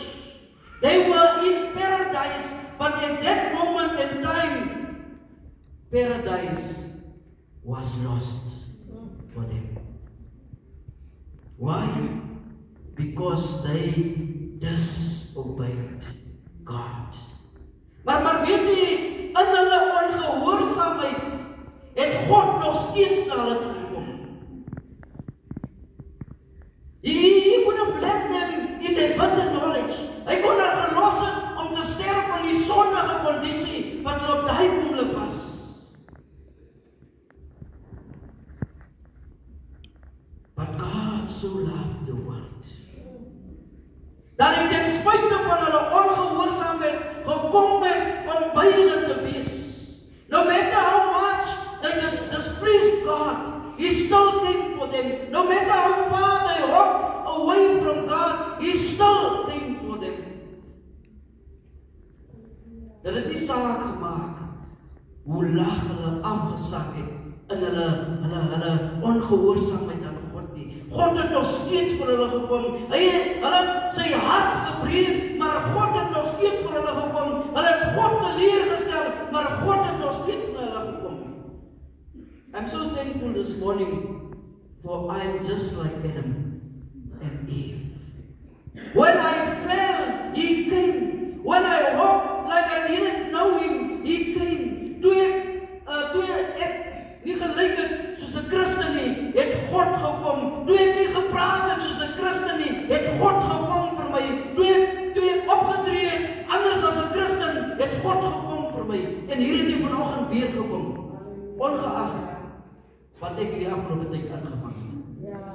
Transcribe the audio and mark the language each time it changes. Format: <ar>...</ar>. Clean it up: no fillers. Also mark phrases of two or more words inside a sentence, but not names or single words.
<en>They were in paradise, but at that moment in time, paradise was lost for them. Why? Because they disobeyed God.</en> <af>Maar weet jy, in hulle ongehoorsaamheid het God nog steeds na hulle toe gekom.</af> <en>He could have left them in their bitter knowledge.</en> <af>Hy kon hulle gelos het om te sterf van die sondige kondisie wat hulle op daai oomblik was.</af> <en>But God so loved the world,</en> <af>dat hy ten spyte van hulle ongehoorsaamheid gekom het om by hulle te wees.</af> <en>No matter how much they displeased God, He still came for them. No matter how far they walked away from God, He still came for them.</en> <af>Dit het nie saak gemaak hoe laag hulle afgesak het in hulle ongehoorsaamheid aan God nie. God het nog steeds vir hulle gekom. Hy het sy hart gebreek, maar God het nog steeds vir hulle gekom. Hulle het God teleurgestel, maar God het nog steeds na hulle gekom.</af> <en>I'm so thankful this morning for I'm just like Adam and Eve. When I fell, He came. When I walked like I didn't know Him, He came.</en> <af>Toe ek nie gelyk het soos 'n Christen nie, het God gekom. Toe ek nie gepraat het soos 'n Christen nie, het God gekom vir my. Toe ek opgetree het anders as 'n Christen, het God gekom vir my. En hier het Hy vanoggend weer gekom. Ongeag wat ek hierdie afgelope tyd aangevang het.</af>